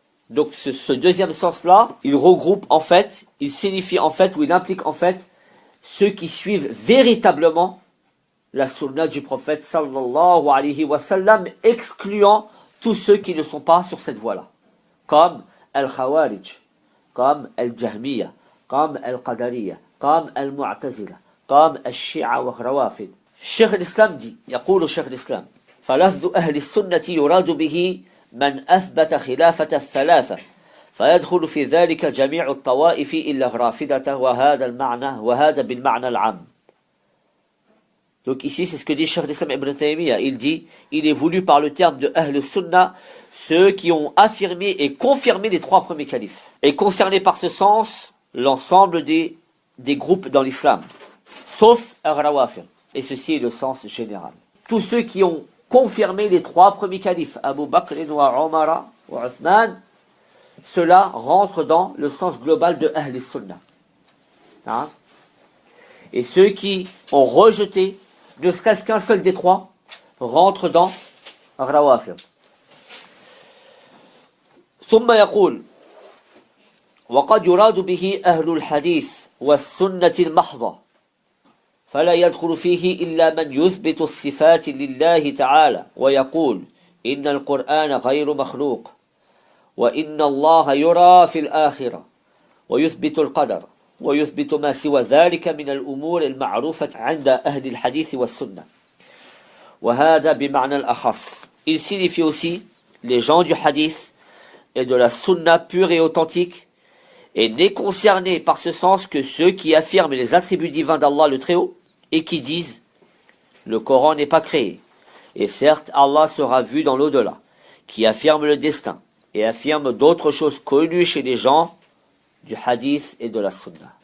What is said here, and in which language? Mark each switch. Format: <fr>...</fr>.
<fr>Donc ce deuxième sens-là, il regroupe en fait, il signifie en fait, ou il implique en fait, ceux qui suivent véritablement la sunna du prophète sallallahu alayhi wa sallam, excluant tous ceux qui ne sont pas sur cette voie-là, comme Al-Khawarij, comme Al-Jahmiya, comme Al-Qadariya, comme Al-Mu'tazila, comme Al-Shi'a wa Rawafid. Cheikh l'Islam dit,</fr> <ar>يقول شيخ الإسلام فلفظ أهل السنة يراد به من أثبت خلافة الثلاثة فيدخل في ذلك جميع الطوائف إلا الرافضة وهذا المعنى وهذا بالمعنى العام.</ar> <fr>Donc ici, c'est ce que dit Cheikh l'Islam Ibn Taymiyyah. Il dit, il est voulu par le terme de Ahl Sunnah, ceux qui ont affirmé et confirmé les trois premiers califes. Et concerné par ce sens, l'ensemble des groupes dans l'islam, sauf Ar-Rawafid. Et ceci est le sens général. Tous ceux qui ont confirmé les trois premiers califes, Abu Bakr wa Omar wa Uthman, cela rentre dans le sens global de Ahl Sunnah. Hein? Et ceux qui ont rejeté ne serait-ce qu'un seul des trois rentre dans Rawafid.</fr> <ar>ثم يقول وقد يراد به أهل الحديث والسنة المحضة فلا يدخل فيه إلا من يثبت الصفات لله تعالى ويقول إن القرآن غير مخلوق وإن الله يرى في الآخرة ويثبت القدر ويثبت ما سوى ذلك من الأمور المعروفة عند أهل الحديث والسنة وهذا بمعنى الأخص.</ar> <fr>Il signifie aussi les gens du hadith et de la sunna pure et authentique et n'est concerné par ce sens que ceux qui affirment les attributs divins d'Allah le Très-Haut et qui disent le Coran n'est pas créé et certes Allah sera vu dans l'au-delà, qui affirment le destin et affirment d'autres choses connues chez les gens du hadith et de la sunna.</fr>